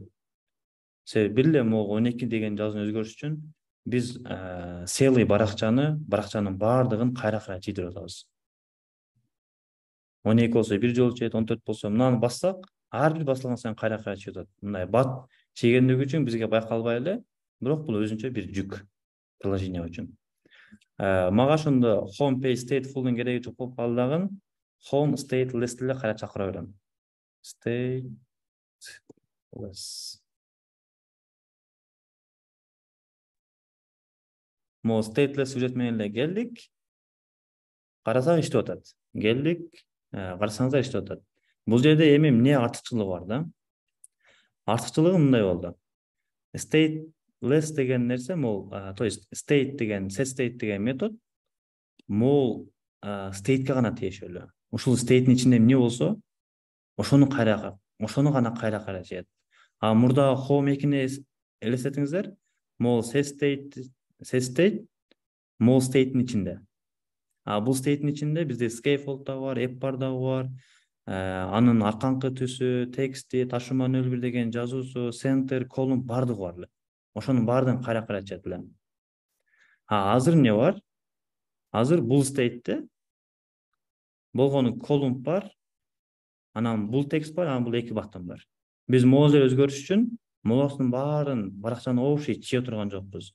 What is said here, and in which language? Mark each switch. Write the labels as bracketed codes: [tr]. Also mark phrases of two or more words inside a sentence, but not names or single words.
[ky] Себеби бир эле могул 12 деген жазууну өзгөрүш үчүн биз целый баракчанын баардыгын кайра чийдирип атабыз. 12 болсо бир жолу чийет, 14 болсо мынаны бассак, ар бир басылган сайын кайра чыгып атат. Мындай бат чийгендиги үчүн бизге байкалбай эле, бирок бул өзүнчө бир жүк приложение үчүн. Мага ошондо home page stateful'дун кереги жок болуп калды дагы. Home stateless эле кайра чакыра берем. Stateless. Мо [en] stateless widget [ky] менен эле келдик. Карасак иштеп атат. Келдик, карасаңыздар иштеп атат. Бул жерде эми эмне артыкчылыгы бар да? Артыкчылыгы мындай болду. Stateless деген нерсе, [ru] то есть [ky] state деген, [en] set state [ky] деген метод могул state'ке гана тиешелүү. Ушул state'ин ичинде эмне болсо, ошону гана кайра кайра чыгат. А мурдагы home экини элестетиңиздер, могул [en] set state [ky] мол стейттин ичинде. Бул стейттин ичинде бизде scaffold да бар, app бар дагы бар. Анын арканкы түсү, тексти, ташыма 01 деген жазуусу, center, column бардыгы бар эле. Ошонун баардыгын кайра кайра чыгат эле. Азыр эмне бар? Азыр бул стейтте болгону column бар, анан бул текст бар, анан бул эки баттон бар. Биз могул жер өзгөрүш үчүн могулдун баарын баракчаны общий чыга турган жокпуз.